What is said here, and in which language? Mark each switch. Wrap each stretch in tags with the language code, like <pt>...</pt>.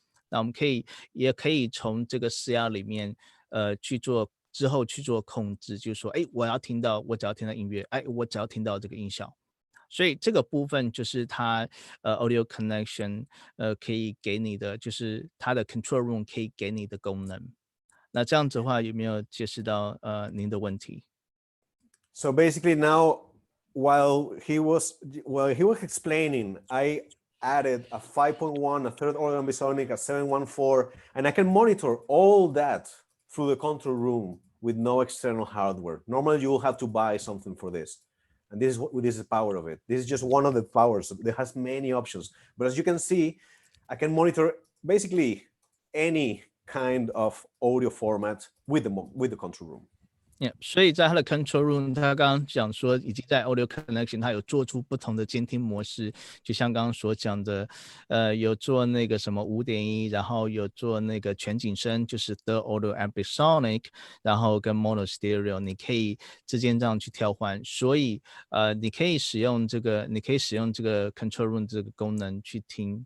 <zh>那我们也可以从这个4R里面之后去做控制，就是说，哎，我只要听到音乐，哎，我只要听到这个音效。所以这个部分就是它audio connection 可以给你的，就是它的 control room 可以给你的功能。那这样子的话，有没有解释到您的问题？</zh> <en>So basically now, while he was explaining, I added a 5.1, a third order ambisonic, a 714, and I can monitor all that through the control room with no external hardware. Normally you will have to buy something for this. And this is the power of it. This is just one of the powers. It has many options. But as you can see, I can monitor basically any kind of audio format with the control room.</en> <zh>Yeah, 所以在它的 control room， 他刚刚讲说，已经在 audio connection， 它有做出不同的监听模式，就像刚刚所讲的，有做那个什么 5.1， 然后有做那个全景声，就是 third order ambisonic， 然后跟 mono stereo， 你可以之间这样去调换，所以你可以使用这个 control room 这个功能去听。</zh>